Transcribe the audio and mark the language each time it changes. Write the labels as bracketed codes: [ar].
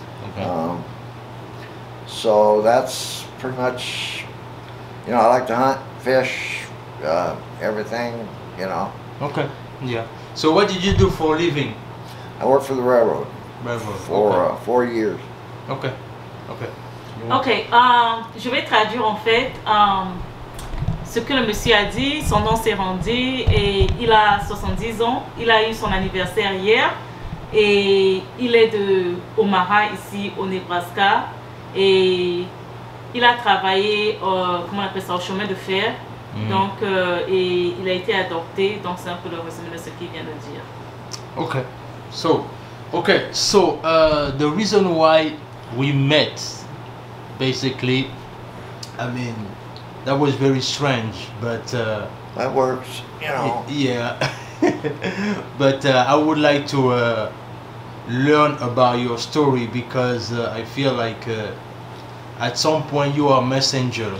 [en] Okay. So that's pretty much, you know, I like to hunt, fish, everything, you know. Okay. Yeah. So what did you do for a living? I worked for the railroad. Railroad. For 4 years. Okay. Okay. [fr] Ok, je vais traduire en fait ce que le monsieur a dit. Son nom s'est rendu et il a 70 ans. Il a eu son anniversaire hier et il est de Omaha, ici au Nebraska. Et il a travaillé, comment on appelle ça, au chemin de fer. Donc, et il a été adopté. Donc, c'est un peu le résumé de ce qu'il vient de dire. [en] Okay. So, the reason why we met, basically, I mean, that was very strange, but That works, you know. yeah. but I would like to learn about your story, because I feel like at some point you are a messenger.